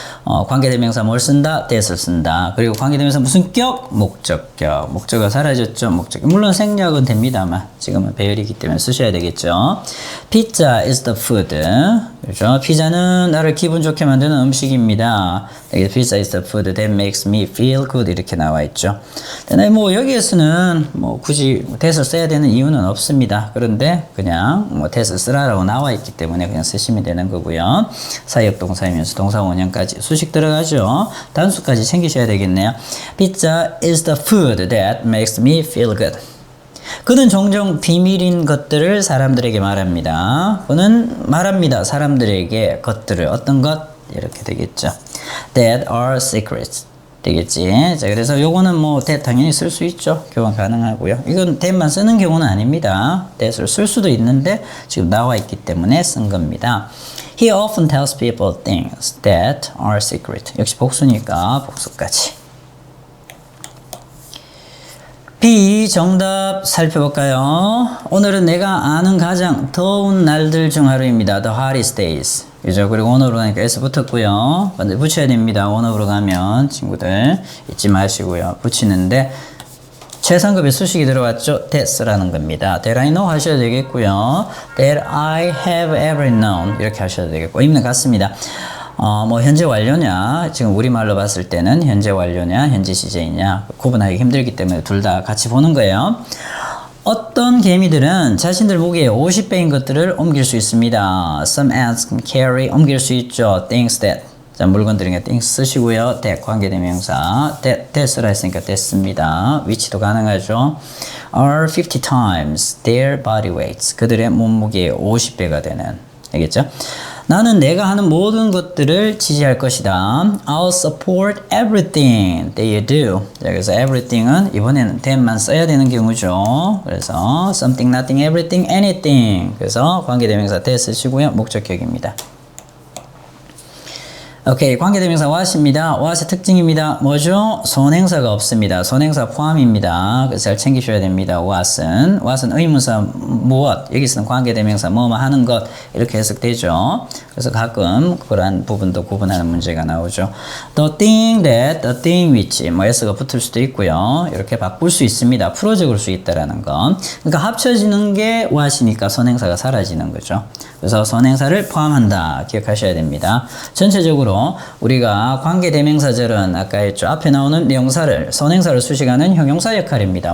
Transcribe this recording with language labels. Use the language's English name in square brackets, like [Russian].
[Korean] 관계대명사 뭘 쓴다? that을 쓴다. 그리고 관계대명사 무슨 격? 목적격. 목적어가 사라졌죠? 목적격. 물론 생략은 됩니다만 지금은 배열이기 때문에 쓰셔야 되겠죠. [English] Pizza is the food. [Korean] 그렇죠? 피자는 나를 기분 좋게 만드는 음식입니다. [English] Pizza is the food that makes me feel good. [Korean] 이렇게 나와 있죠. 근데 뭐 여기에서는 뭐 굳이 that을 써야 되는 이유는 없습니다. 그런데 그냥 뭐 that을 쓰라라고 나와 있기 때문에 그냥 쓰시면 되는 거고요. 사역 동사이면서 동사 원형까지 수식 들어가죠. 단수까지 챙기셔야 되겠네요. [English] Pizza is the food that makes me feel good. [Korean] 그는 종종 비밀인 것들을 사람들에게 말합니다. 그는 말합니다. 사람들에게 것들을 어떤 것? 이렇게 되겠죠. [English] That are secrets. [Korean] 되겠지. 자, 그래서 요거는 뭐 that 당연히 쓸 수 있죠. 교환 가능하고요. 이건 that만 쓰는 경우는 아닙니다. that을 쓸 수도 있는데 지금 나와 있기 때문에 쓴 겁니다. [English] He often tells people things that are secret. [Korean] 역시 복수니까 복수까지. B 정답 살펴볼까요? 오늘은 내가 아는 가장 더운 날들 중 하루입니다. [English] The hottest days. [Korean] 그죠? 그리고 원어로 가니까 S 붙었고요. 근데 붙여야 됩니다. 원어로 가면 친구들 잊지 마시고요. 붙이는데 최상급의 수식이 들어왔죠? that라는 겁니다. [English] that I know [Korean] 하셔야 되겠고요. [English] that I have ever known [Korean] 이렇게 하셔야 되겠고 의미는 같습니다. 뭐 현재 완료냐 지금 우리말로 봤을 때는 현재 완료냐 현재 시제이냐 구분하기 힘들기 때문에 둘 다 같이 보는 거예요. 어떤 개미들은 자신들 무게의 50배인 것들을 옮길 수 있습니다. [English] Some ants can carry [Korean] 옮길 수 있죠. Things that 자, 물건들이니까 things 쓰시고요. that 관계대명사 that 쓰라 했으니까 that 씁니다. 위치도 가능하죠. [English] are 50 times their body weights [Korean] 그들의 몸무게의 50배가 되는 알겠죠? 나는 내가 하는 모든 것들을 지지할 것이다. [English] I'll support everything that you do. [Korean] 자, 그래서 everything은 이번에는 that만 써야 되는 경우죠. 그래서 something, nothing, everything, anything. 그래서 관계대명사 that 쓰시고요. 목적격입니다. 오케이, 관계대명사 what입니다. what의 특징입니다. 뭐죠? 선행사가 없습니다. 선행사 포함입니다. 그래서 잘 챙기셔야 됩니다. what은 의문사 무엇, 여기서는 관계대명사 뭐뭐 하는 것 이렇게 해석되죠. 그래서 가끔 그러한 부분도 구분하는 문제가 나오죠. [English] the thing that, the thing which 뭐 s가 붙을 수도 있고요. [Korean] 이렇게 바꿀 수 있습니다. 풀어 적을 수 있다라는 거. 그러니까 합쳐지는 게 what이니까 선행사가 사라지는 거죠. 그래서 선행사를 포함한다. 기억하셔야 됩니다. 전체적으로 우리가 관계대명사절은 아까 했죠. 앞에 나오는 명사를 선행사를 수식하는 형용사 역할입니다.